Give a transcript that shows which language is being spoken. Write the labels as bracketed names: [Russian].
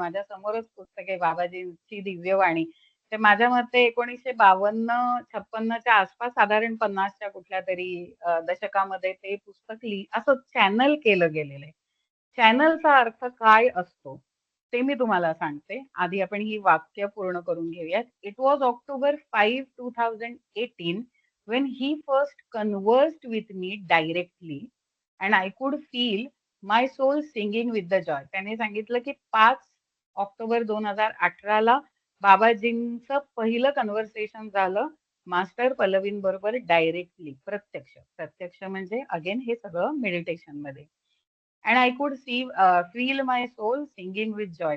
[Marathi] माझ्या समोरच पुस्तक आहे बाबाजींची दिव्यवाणी. ते माझ्या मते 1952-56च्या आसपास साधारण 50च्या कुठल्या तरी दशकामध्ये ते पुस्तक असं चॅनल केलं गेलेलं आहे. चॅनलचा अर्थ काय असतो ते मी तुम्हाला सांगते. आधी आपण ही वाक्य पूर्ण करून घेऊयात. [English] It was October 5, 2018 when he first conversed with me directly and I could feel my soul singing with the joy. [Marathi] त्याने सांगितलं की 5 ऑक्टोबर 2018 ला बाबाजींचं पहिलं कन्व्हर्सेशन झालं मास्टर पल्लवींबरोबर डायरेक्टली, प्रत्यक्ष. प्रत्यक्ष म्हणजे अगेन हे सगळं मेडिटेशन मध्ये. [English] And I could feel my soul singing with joy.